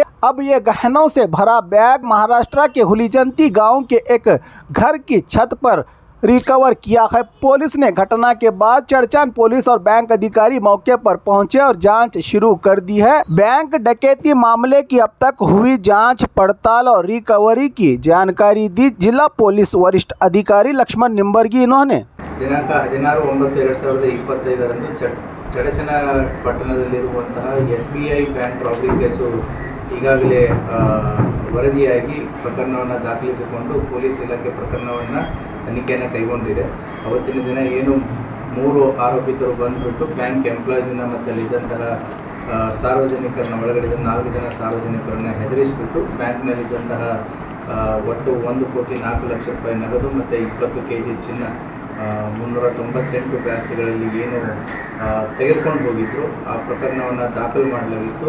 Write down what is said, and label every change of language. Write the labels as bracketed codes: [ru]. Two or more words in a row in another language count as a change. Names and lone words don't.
[hi] अब ये गहनों से भरा बैग महाराष्ट्र के हुलीजंती गांव के एक घर की छत पर रिकवर किया है। पुलिस ने घटना के बाद चर्चान पुलिस और बैंक अधिकारी मौके पर पहुंचे और जांच शुरू कर दी है। बैंक डकैती मामले की अब तक हुई जांच पड़ताल और रिकवरी की जानकारी दी जिला पुलिस वरिष्ठ अधिकारी लक्ष्मण निंबर्गी। इन्होंने [kn] ದಿನಾಂಕ 16/9/2025 ಚಡಚನಪಟ್ಟಣದಲ್ಲಿರುವಂತಹ ಎಸ್ಬಿಐ [en] bank robbery case [kn] ಈಗಾಗಲೇ ವರದಿಯಾಗಿ ಪ್ರಕರಣವನ್ನು ದಾಖಲಿಸಿಕೊಂಡು ಪೊಲೀಸ್ ಇಲಾಖೆ ಪ್ರಕರಣವನ್ನು ತನಿಖೆಯನ್ನು ಕೈಗೊಂಡಿದೆ. ಅವತ್ತಿನ ದಿನ ಏನು 3 ಆರೋಪಿತರು ಬಂದುಬಿಟ್ಟು [en] bank employees [kn] ಮತ್ತು ಅಲ್ಲಿದ್ದಂತಹ ಸಾರ್ವಜನಿಕರನ್ನ ಒಳಗಡೆ 4 ಜನ ಸಾರ್ವಜನಿಕರನ್ನು ಹೆದರಿಸಿಬಿಟ್ಟು ಬ್ಯಾಂಕ್ನಲ್ಲಿದ್ದಂತಹ ಒಟ್ಟು 1,04,00,000 ರೂಪಾಯಿ ನಗದು ಮತ್ತು 20 kg ಚಿನ್ನ 398 ಬ್ಯಾಗ್ಸ್ಗಳಲ್ಲಿ ಏನು ತೆಗೆದುಕೊಂಡು ಹೋಗಿದ್ರು ಆ ಪ್ರಕರಣವನ್ನು ದಾಖಲು ಮಾಡಲಾಗಿತ್ತು.